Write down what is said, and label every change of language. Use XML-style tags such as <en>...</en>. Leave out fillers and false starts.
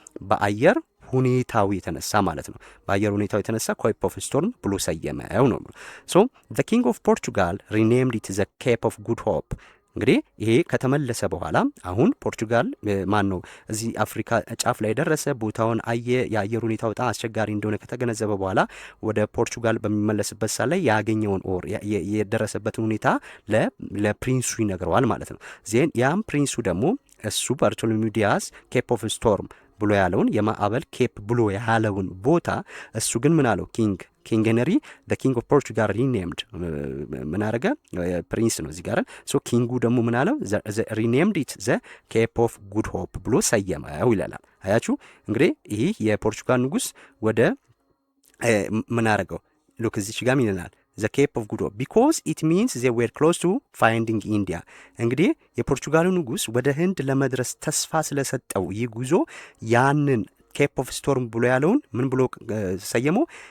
<am>በአየር ሁኔታው የተነሳ ማለት ነው። በአየር ሁኔታው የተነሳ ኬፕ ኦፍ ስቶርም ብሎ ሰየመው ነው።</am> <en>ሶ ዘ ኪንግ ኦፍ ፖርቹጋል ሪኔምድ ኢት ዘ ኬፕ ኦፍ ጉድ ሆፕ።</en> <am>እንግዲህ ይሄ ከተመለሰ በኋላ አሁን ፖርቹጋል ማን ነው እዚህ አፍሪካ ጫፍ ላይ ደረሰ፣ ቦታውን አየ፣ የአየር ሁኔታው በጣም አስቸጋሪ እንደሆነ ከተገነዘበ በኋላ ወደ ፖርቹጋል በሚመለስበት ሰዓት ላይ ያገኘውን የደረሰበትን ሁኔታ ለፕሪንሱ ይነግረዋል ማለት ነው። ዜን ያም ፕሪንሱ ደግሞ እሱ ባርቶሎሚው ዲያዝ ኬፕ ኦፍ ስቶርም ብሎ ያለውን የማዕበል ኬፕ ብሎ ያለውን ቦታ እሱ ግን ምን አለው?</am> <en>ኪንግ ሄንሪ the king of Portugal renamed</en> <am>ምን አረገ? ፕሪንስ ነው እዚህ ጋር። ሶ ኪንጉ ደግሞ ምን አለው?</am> <en>renamed it the Cape of Good Hope</en> <am>ብሎ ሰየመው ይላል። አያችሁ እንግዲህ ይህ የፖርቹጋል ንጉስ ወደ ምን አረገው? ሉክ እዚች ጋር ይለናል</am> <en>the Cape of Good Hope because it means they were close to finding India።</en> <am>እንግዲህ የፖርቹጋሉ ንጉስ ወደ ህንድ ለመድረስ ተስፋ ስለሰጠው ይህ ጉዞ ያንን ኬፕ ኦፍ ስቶርም ብሎ ያለውን ምን ብሎ ሰየመው?</am>